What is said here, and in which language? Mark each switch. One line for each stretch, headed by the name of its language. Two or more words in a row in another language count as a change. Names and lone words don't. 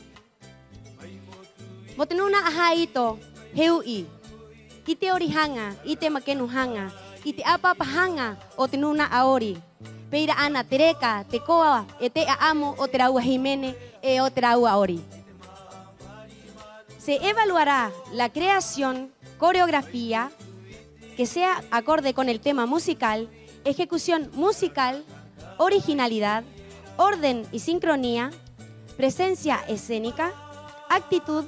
Rapanui: Mo te nuna aha ito, heu i. I te ori hanga, i te makenu hanga, i te apapa hanga o te nuna a ori. Peira ana te reka, te koa, e te a amo o te raua himene e o te raua ori.
Spanish: Se evaluará la creación, coreografía, que sea acorde con el tema musical, ejecución musical, originalidad, orden y sincronía, presencia escénica, actitud,